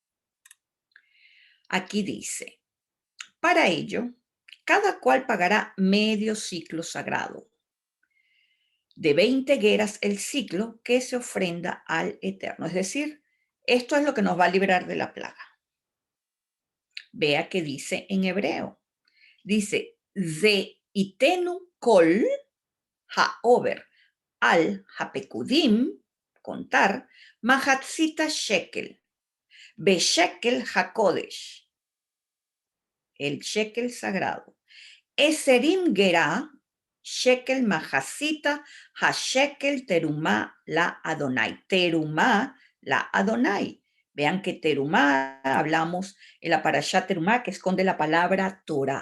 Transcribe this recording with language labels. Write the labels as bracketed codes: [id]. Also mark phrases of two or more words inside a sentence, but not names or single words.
[es] Aquí dice, para ello, cada cual pagará medio ciclo sagrado, de 20 gueras el ciclo que se ofrenda al Eterno. Es decir, esto es lo que nos va a librar de la plaga. Vea que dice en hebreo. Dice, [he] זה יתנו כל העבר על הפקדים, contar, מחצית השקל בשקל הקדש, [es] el shekel sagrado. [he] עשרים גרה שקל מחצית השקל תרומה ליהוה. תרומה ליהוה. [es] Vean que terumá, hablamos en la parashá terumá, que esconde la palabra Torah.